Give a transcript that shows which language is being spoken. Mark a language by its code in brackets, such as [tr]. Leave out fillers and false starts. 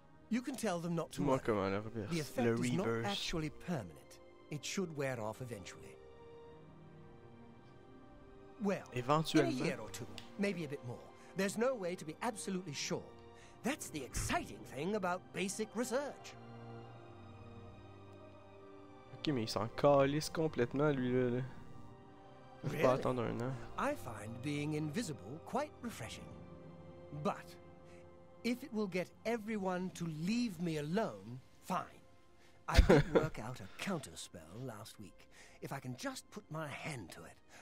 [en] You can tell them not to worry. The effect is not actually permanent. It should wear off eventually. Well, in a year or two, maybe a bit more. There's no way to be absolutely sure. That's the exciting thing about basic research. [fr] Ok, mais il s'en calisse complètement, lui, là. Faut pas attendre un an. [en] I find being invisible quite refreshing. But if it will get everyone to leave me alone, fine. I did work out a counter spell last week. If I can just put my hand to it.